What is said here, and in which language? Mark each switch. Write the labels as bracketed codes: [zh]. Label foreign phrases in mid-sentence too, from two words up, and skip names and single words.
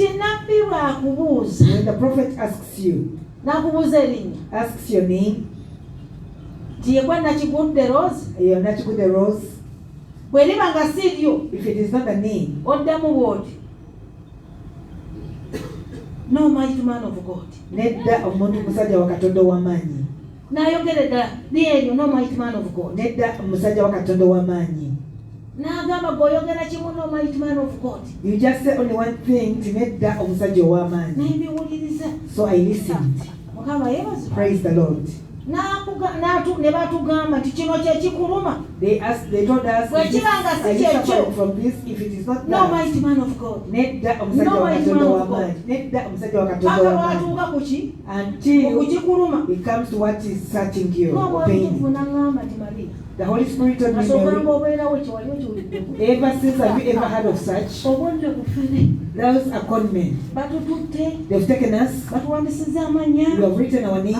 [en] When the prophet asks you, asks your name, you're not good the rose. If it is not a name, no mighty man of God. [lg] Nedda omuntu musajja wa Katonda w'amaanyi. Nayogeredda lyeyo [en] no mighty man of God. [lg] Nedda musajja wa Katonda w'amaanyi. N'agamba goyogera kimu [en] no mighty man of God. You just say only one thing, [lg] nedda omusajja ow'amaanyi. N'ebiwuliriza. [en] So I listened. [lg] Mukama yebaza. [en] Praise the Lord. [lg] Ne batugamba nti kino kye kikuluma. [en] They told us, I suffer from this if it is not that. No mighty man of God. [lg] Nedda omusajja wa Katonda w'amaanyi. Nedda omusajja wa Katonda w'amaanyi. [en] Until it comes to what is searching you, pain. The Holy Spirit told me, ever since have you ever heard of such? Those are con men. They've taken us. You have written our names.